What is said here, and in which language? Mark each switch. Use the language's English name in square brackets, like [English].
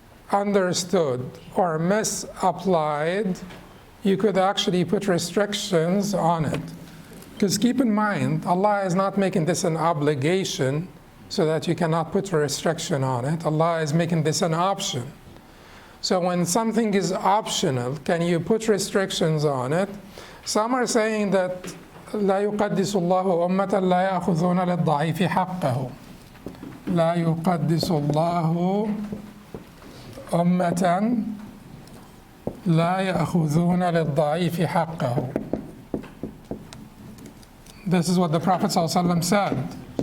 [English] understood or misapplied, you could actually put restrictions on it. Because keep in mind, Allah is not making this an obligation so that you cannot put a restriction on it. Allah is making this an option. So when something is optional, can you put restrictions on it? Some are saying that [Arabic] لا يقدس الله أمة لا يأخذون للضعيف حقه. لا يقدس الله أمة لا يأخذون للضعيف حقه. [English] This is what the Prophet ﷺ said.